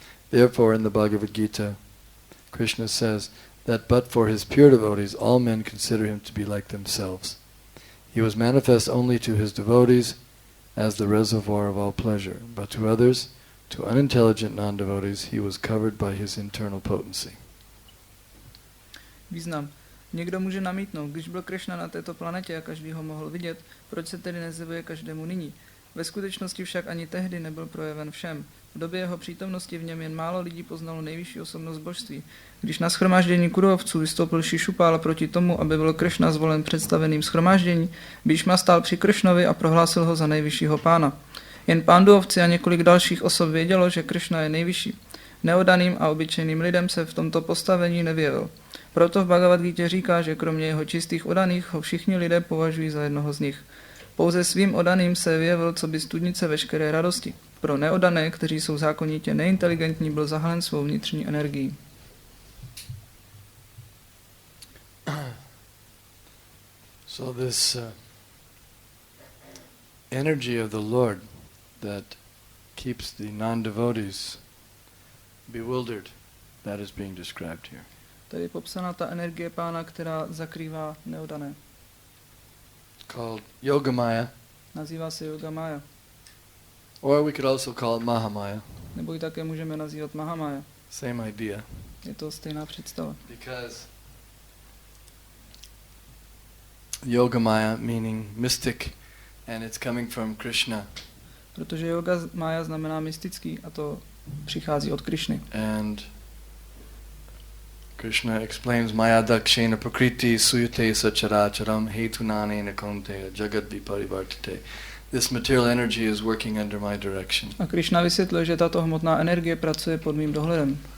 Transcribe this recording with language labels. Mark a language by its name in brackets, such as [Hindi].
[English] Therefore, in the Bhagavad Gita, Krishna says that but for his pure devotees, all men consider him to be like themselves. He was manifest only to his devotees as the reservoir of all pleasure, but to others, to unintelligent non-devotees, he was covered by his internal potency. [Czech] Význam. Někdo může namítnout, když byl Krishna na této planetě a každý ho mohl vidět, proč se tedy nezjevuje každému nyní? Ve skutečnosti však ani tehdy nebyl projeven všem. V době jeho přítomnosti v něm jen málo lidí poznalo nejvyšší osobnost božství. Když na shromáždění kurovců vystoupil Shishupala proti tomu, aby byl Krishna zvolen představeným shromáždění, Bhishma stál při Krishnovi a prohlásil ho za nejvyššího pána. Jen Panduvovci a několik dalších osob vědělo, že Krishna je nejvyšší. Neodaným a obyčejným lidem se v tomto postavení nevyjevil. Proto v Bhagavad Gita říká, že kromě jeho čistých odaných ho všichni lidé považují za jednoho z nich. Pouze svým odaným se vyjevil coby studnice veškeré radosti. Pro neodané, kteří jsou zákonitě neinteligentní, byl zahalen svou vnitřní energií. [English] So this energy of the Lord that keeps the non-devotees bewildered, that is being described here. [Czech] Tady je popsána ta energie pána, která zakrývá neodané. [English] Called Yogamaya. [Czech] Nazývá se Yogamaya. [English] Or we could also call it Mahamaya. [Czech] Nebo ji také můžeme nazývat Mahamaya. [English] Same idea. [Czech] Je to stejná představa. [English] Because Yogamaya meaning mystic, and it's coming from Krishna. [Czech] Protože yoga Maya znamená mystický a to přichází od Krishny. [English] And Krishna explains [Sanskrit] Maya dakshena prakriti suyate sacharacharam hetunane nakonte jagat viparivartate. [English] This material energy is working under my direction. [Czech] A Krishna vysvětluje, že tato hmotná energie pracuje pod mým dohledem.